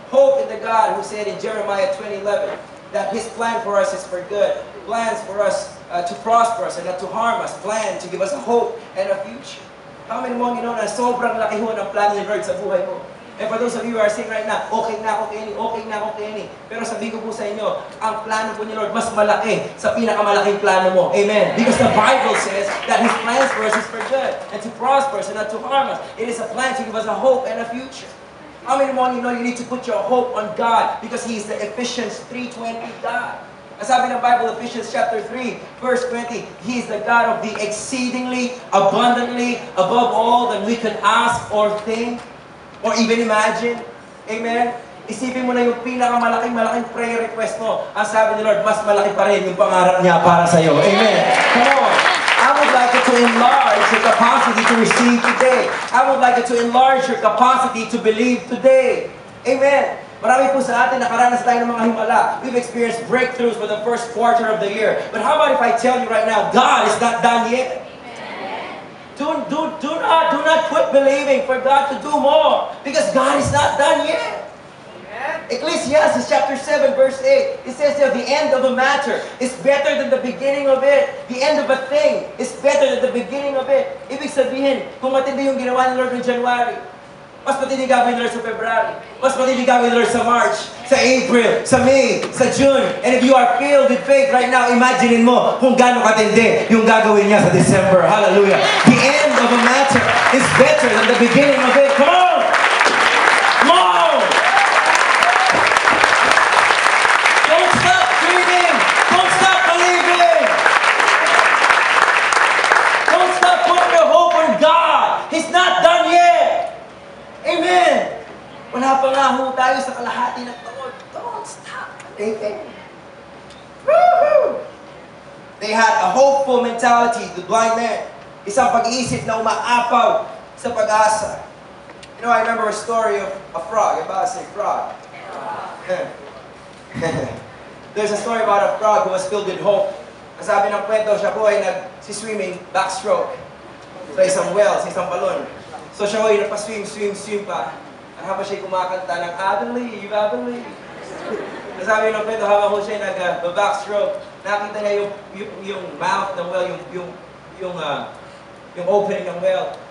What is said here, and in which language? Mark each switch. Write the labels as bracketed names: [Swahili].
[English] Hope in the God who said in Jeremiah 20:11 that His plan for us is for good. Plans for us to prosper us and not to harm us. Plan to give us a hope and a future. How many [Filipino] mo na sobrang laki ho ng plan ni Lord sa buhay mo? [English] And for those of you who are saying right now, [Filipino] okay na ako, [English] Kenny. [Filipino] Pero sabi ko po sa inyo, ang plano po ni Lord mas malaki sa pinakamalaking plano mo. [English] Amen. Because the Bible says that His plans for us is for good and to prosper us and not to harm us. It is a plan to give us a hope and a future. How many more you know you need to put your hope on God because He is the Ephesians 3:20 God. [Filipino] Ang sabi ng [English] Bible, Ephesians chapter 3, verse 20, He is the God of the exceedingly, abundantly, above all that we can ask or think, or even imagine. [Filipino] Amen? Isipin mo na yung pinakamalaking prayer request mo. Ang sabi ni Lord, mas malaki pa rin yung pangarap niya para sa iyo. [English] Amen? Come on. I would like you to enlarge your capacity to receive today. I would like you to enlarge your capacity to believe today. Amen? [Filipino] Marami po sa atin, nakaranas tayo ng mga himala. [English] We've experienced breakthroughs for the first quarter of the year. But how about if I tell you right now, God is not done yet? Do not quit believing for God to do more, because God is not done yet. Ecclesiastes chapter 7 verse 8, it says there, the end of a matter is better than the beginning of it. The end of a thing is better than the beginning of it. [Filipino] Ibig sabihin, kung matindi yung ginawa ni Lord [English] in January, [Filipino] mas matindi gawin ni Lord sa February, mas matindi gawin ni Lord sa March, sa April, sa May, sa June. [English] And if you are filled with faith right now, [Filipino] imaginein mo kung gaano katindi yung gagawin niya sa December. Hallelujah. [English] The end of a matter is better than the beginning of it. Come on! Come on! Don't stop dreaming! Don't stop believing! Don't stop putting your hope on God! He's not done yet! Amen! [Filipino] Wala pa nga ho tayo sa kalahati ng taon. [English] Don't stop believing. Woo-hoo! They had a hopeful mentality, the blind man. [Filipino] Isang pag-iisip na umaapaw sa pag-asa. [English] You know, I remember a story of a frog. Everybody say frog. There's a story about a frog who was filled with hope. [Filipino] Ang sabi ng kwento, siya po ay nag-swimming backstroke sa isang well, sa isang balon. So siya po ay nagpa-swim pa. At habang siya kumakanta ng [English] I believe. [Filipino] Ang sabi ng kwento, habang po siya nag-backstroke, nakita niya yung mouth ng well, yung opening ng well.